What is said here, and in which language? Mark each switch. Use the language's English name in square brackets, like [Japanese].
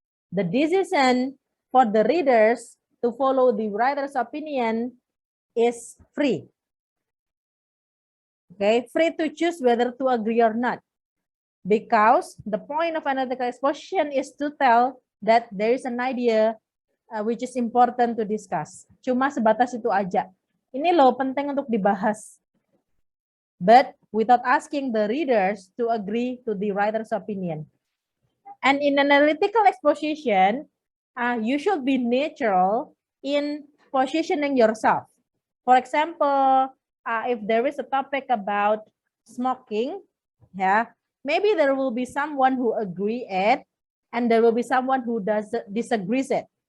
[English] The decision for the readers to follow the writer's opinion is free. Free to choose whether to agree or not. Because the point of analytical exposition is to tell that there is an idea which is important to discuss. [Indonesian] Cuma sebatas itu aja. Ini loh penting untuk dibahas. [English] But without asking the readers to agree to the writer's opinion. And in analytical exposition, you should be natural in positioning yourself. For example, if there is a topic about smoking, maybe there will be someone who agree it, and there will be someone who disagrees it.